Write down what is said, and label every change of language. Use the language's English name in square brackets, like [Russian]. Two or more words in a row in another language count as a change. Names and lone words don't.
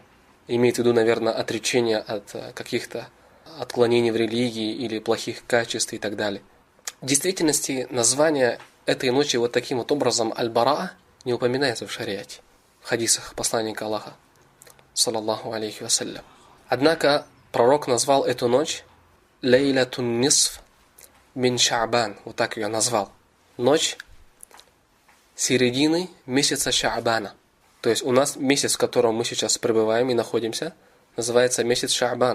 [Russian] Имеет в виду, наверное, отречение от каких-то отклонений в религии или плохих качеств и так далее. В действительности название этой ночи вот таким вот образом Аль-Бараа не упоминается в шариате, в хадисах посланника Аллаха, [Arabic] صلى الله عليه وسلم. [Russian] Однако пророк назвал эту ночь [Arabic] ليلة النصف من شعبان, [Russian] вот так ее назвал. Ночь середины месяца Ша'бана. То есть у нас месяц, в котором мы сейчас пребываем и находимся, называется месяц Ша'бан.